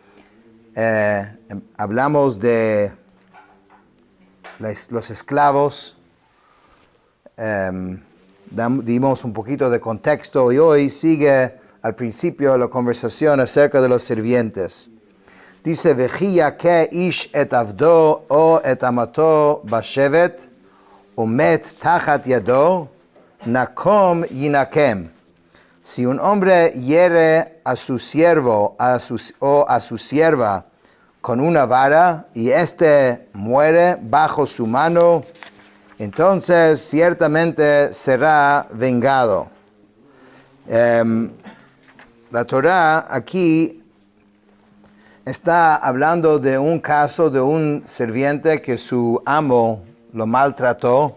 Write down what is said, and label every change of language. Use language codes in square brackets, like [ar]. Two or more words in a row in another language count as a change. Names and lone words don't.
[es] Hablamos de los esclavos. Dimos un poquito de contexto y hoy sigue al principio la conversación acerca de los sirvientes. Dice, [he] וכי יכה איש את עבדו או את אמתו בשבט, ומת תחת ידו, נקם ינקם. [es] Si un hombre hiere a su siervo o a su sierva con una vara y éste muere bajo su mano, entonces ciertamente será vengado. La Torah aquí está hablando de un caso de un sirviente que su amo lo maltrató.